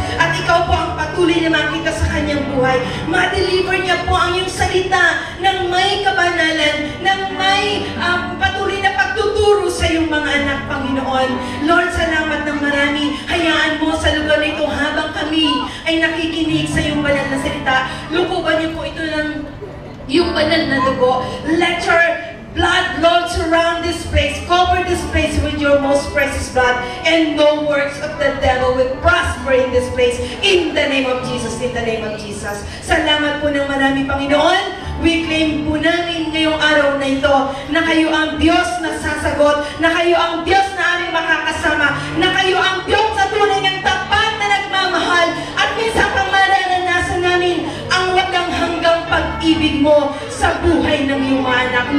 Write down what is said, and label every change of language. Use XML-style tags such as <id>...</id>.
<tl>At ikaw po ang patuloy na makita sa kanyang buhay. Ma-deliver niya po ang iyong salita ng may kabanalan, ng may patuloy na pagtuturo sa iyong mga anak, Panginoon. Lord, salamat ng marami. Hayaan mo sa lugar na ito habang kami ay nakikinig sa iyong banal na salita. Lukuban niyo po ito ng iyong banal na dugo.</tl> <en>Let your blood, Lord, surround this place. Cover this place with your most precious blood. And no works of the devil will prosper in this place. In the name of Jesus. In the name of Jesus.</en> <tl>Salamat po ng marami,</tl> <en>Panginoon. We claim</en> <tl>po namin ngayong araw na ito na kayo ang Diyos na sasagot, na kayo ang Diyos na aming makakasama, na kayo ang Diyos na tunay ng tapat na nagmamahal, at minsan pang mararanasan namin ang walang hanggang pag-ibig mo sa buhay ng iyong anak.</tl>